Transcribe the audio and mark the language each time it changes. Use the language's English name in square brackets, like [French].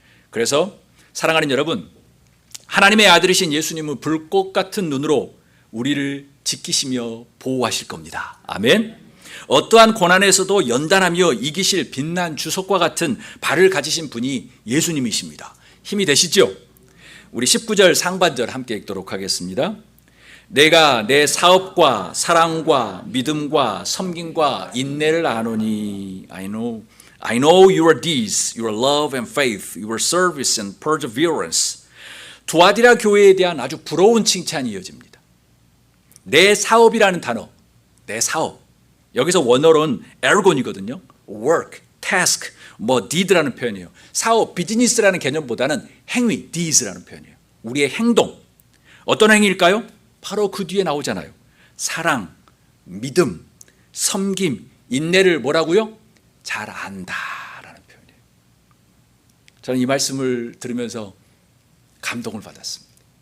[Korean] 그래서 사랑하는 여러분, 하나님의 아들이신 예수님은 불꽃 같은 눈으로 우리를 지키시며 보호하실 겁니다. 아멘. 어떠한 고난에서도 연단하며 이기실 빛난 주석과 같은 발을 가지신 분이 예수님이십니다. 힘이 되시죠? 우리 19절 상반절 함께 읽도록 하겠습니다. 내가 내 사업과 사랑과 믿음과 섬김과 인내를 아노니 [English] I know your deeds, your love and faith, your service and perseverance. [Korean] 두아디라 교회에 대한 아주 부러운 칭찬이 이어집니다. 내 사업이라는 단어, 내 사업. 여기서 원어로는 에르곤이거든요. work, task, deed라는 표현이에요. 사업, 비즈니스라는 개념보다는 행위, deeds라는 표현이에요. 우리의 행동. 어떤 행위일까요? 바로 그 뒤에 나오잖아요. 사랑, 믿음, 섬김, 인내를 뭐라고요? 잘 안다라는 표현이에요. 저는 이 말씀을 들으면서 감동을 받았습니다.